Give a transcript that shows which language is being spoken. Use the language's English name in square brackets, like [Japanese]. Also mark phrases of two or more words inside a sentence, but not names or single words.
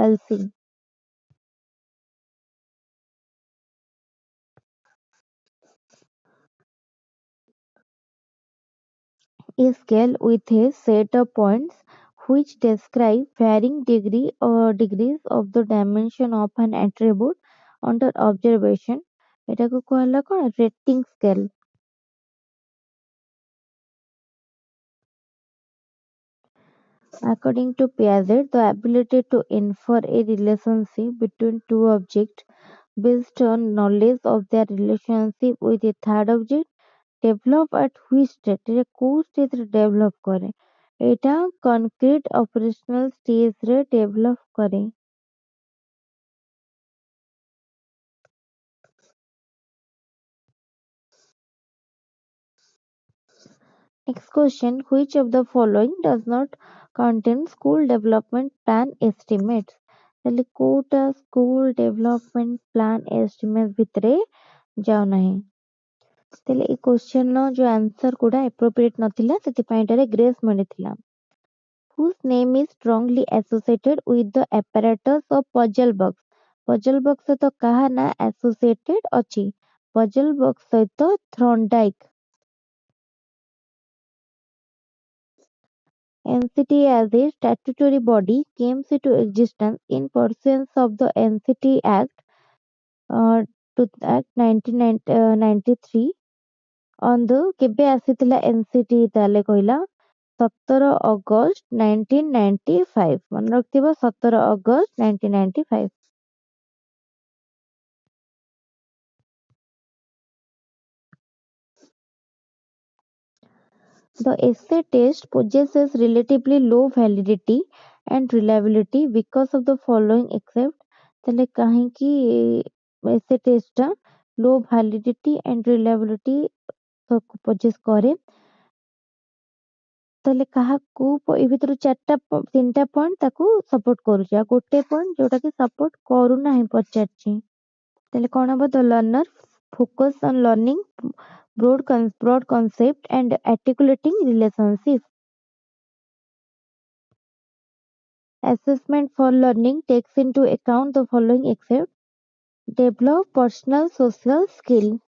[English] A scale with a set of points which describe varying degrees of the dimension of an attribute under observation. [Odia] ଏଟାକୁ କୁହାହେଲା କଣ? [English] Rating scale. According to Piaget, the ability to infer a relationship between two objects based on knowledge of their relationship with a third object develop at which state? [Odia] ଏଟା କୋଉ stage ରେ develop କରେ? ଏଇଟା [English] concrete operational stage [Odia] ରେ develop କରେ. [English] Next question, which of the following does not contain school development plan estimates? [Odia] ତାହେଲେ କୋଉଟା [English] school development plan estimates [Odia] ଭିତରେ ଯାଉ ନାହିଁ. ତାହେଲେ ଏଇ question ର ଯୋଉ answer ଗୁଡା appropriate ନଥିଲା ସେଥିପାଇଁ ଏଟାରେ grace ମିଳିଥିଲା. [English] Whose name is strongly associated with the apparatus of puzzle box? puzzle box [Odia] ସହିତ କାହା ନାଁ associated ଅଛି? [English] puzzle box ସହିତ Thorndike. NCT as a statutory body came into existence in pursuance of the NCT Act, Act 1993 on the [Odia] କେବେ ଆସିଥିଲା NCT ତାହେଲେ କହିଲା 17 ଅଗଷ୍ଟ 1995 ମନେ ରଖିଥିବ 17 ଅଗଷ୍ଟ 1995. [English] The essay test possesses relatively low validity and reliability because of the following except [Odia] ତାହେଲେ କାହିଁକି essay test ଟା low validity and reliability possess କରେ? ତାହେଲେ କାହାକୁ ଏ ଭିତରୁ ତିନିଟା ପଏଣ୍ଟ ତାକୁ ସପୋର୍ଟ କରୁଛି ଆଉ ଗୋଟେ ପଏଣ୍ଟ ଯୋଉଟା କି ସପୋର୍ଟ କରୁନାହିଁ ପଚାରିଛି. ତାହେଲେ କଣ ହବ? [English] The learner focus on learning broad concept and articulating relationship. Assessment for learning takes into account the following except develop personal social skill.